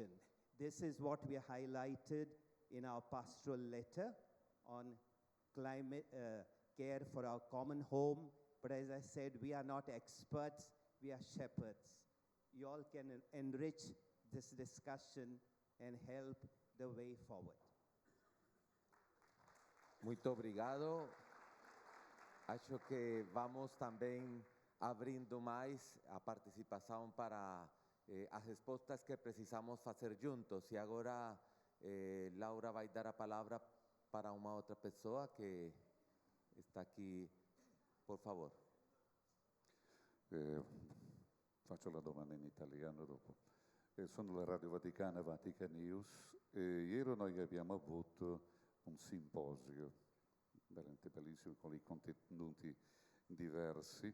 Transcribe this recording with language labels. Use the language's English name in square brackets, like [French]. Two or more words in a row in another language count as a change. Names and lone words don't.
[English] This is what we highlighted in our pastoral letter on climate care for our common home. But as I said, we are not experts, we are shepherds. You all can enrich this discussion and help the way forward. [Portuguese] Muito obrigado. Acho que vamos também abrindo mais a participação para as respostas que precisamos fazer juntos. E agora Laura vai dar a palavra para uma outra pessoa que está aqui. Por favor. [Italian] Faccio la domanda in italiano dopo. Sono la Radio Vaticana, Vatican News. Ieri noi abbiamo avuto un simposio, veramente bellissimo, con i contenuti diversi.